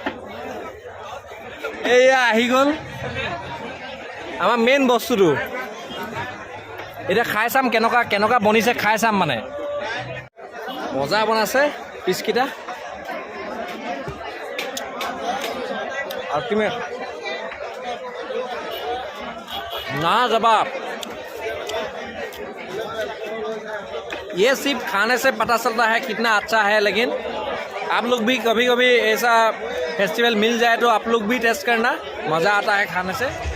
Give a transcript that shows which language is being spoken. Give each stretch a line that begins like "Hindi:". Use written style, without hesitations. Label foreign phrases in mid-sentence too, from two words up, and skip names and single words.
Assamese: এইয়া আহি গ'ল আমাৰ মেইন বস্তুটো এতিয়া খাই চাম কেনেকুৱা বনিছে খাই চাম মানে মজা বনাইছে পিচকেইটা আল্টিমেট
Hindi: ना जवाब ये सिर्फ खाने से पता चलता है कितना अच्छा है लेकिन आप लोग भी कभी कभी ऐसा फेस्टिवल मिल जाए तो आप लोग भी टेस्ट करना मज़ा आता है खाने से